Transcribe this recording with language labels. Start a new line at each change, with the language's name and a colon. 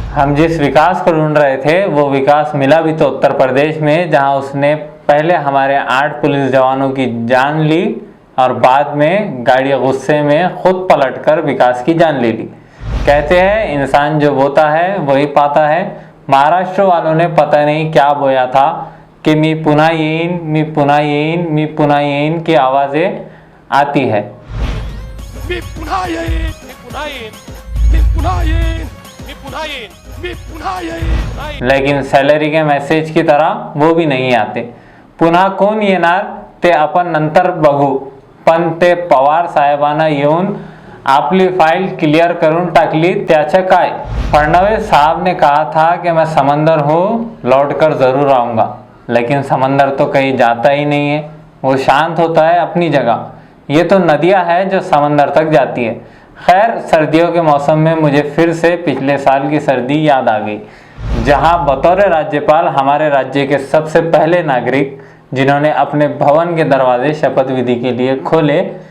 Hindi: हम जिस विकास को ढूंढ रहे थे वो विकास मिला भी तो उत्तर प्रदेश में, जहां उसने पहले हमारे 8 पुलिस जवानों की जान ली और बाद में गाड़ी गुस्से में खुद पलटकर विकास की जान ले ली। कहते हैं इंसान जो बोता है वही पाता है। महाराष्ट्र वालों ने पता नहीं क्या बोया था कि
Marathi: मी पुन्हा येईन, मी पुन्हा येईन, मी पुन्हा येईन
Hindi: की आवाज़ें आती है।
Marathi: मी पुन्हा येईन, मी पुन्हा येईन, मी पुन्हा येईन, मी पुन्हा येईन, मी पुन्हा येईन।
Hindi: लेकिन सैलरी के मैसेज की तरह वो भी नहीं आते।
Marathi: पुन्हा कोण येणार ते आपण नंतर बघू, पण ते पवार साहेबांना येऊन आपली फाइल क्लियर करून टाकली त्याचे काय।
Hindi: फडणवीस साहब ने कहा था कि मैं समंदर हूँ, लौटकर ज़रूर आऊँगा, लेकिन समंदर तो कहीं जाता ही नहीं है, वो शांत होता है अपनी जगह। ये तो नदियाँ है जो समंदर तक जाती है। खैर, सर्दियों के मौसम में मुझे फिर से पिछले साल की सर्दी याद आ गई, जहाँ बतौर राज्यपाल हमारे राज्य के सबसे पहले नागरिक जिन्होंने अपने भवन के दरवाजे शपथ विधि के लिए खोले।